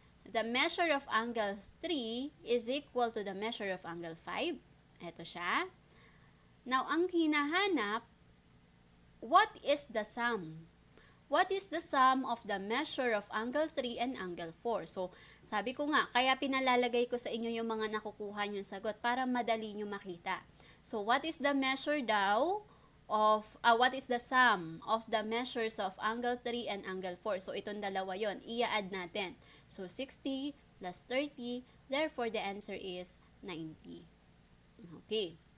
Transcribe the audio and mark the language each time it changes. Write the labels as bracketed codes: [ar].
[en] The measure of angle 3 is equal to the measure of angle 5. [tl] Ito siya. [en] Now, [tl] ang hinahanap, [en] what is the sum? What is the sum of the measure of angle 3 and angle 4? [tl] So, sabi ko nga, kaya pinalalagay ko sa inyo yung mga nakukuha niyong sagot para madali niyo makita. [en] So, what is the measure daw of, what is the sum of the measures of angle 3 and angle 4? So, [tl] itong dalawa yon, i-add natin. [en] So, 60 plus 30, therefore the answer is 90. Okay.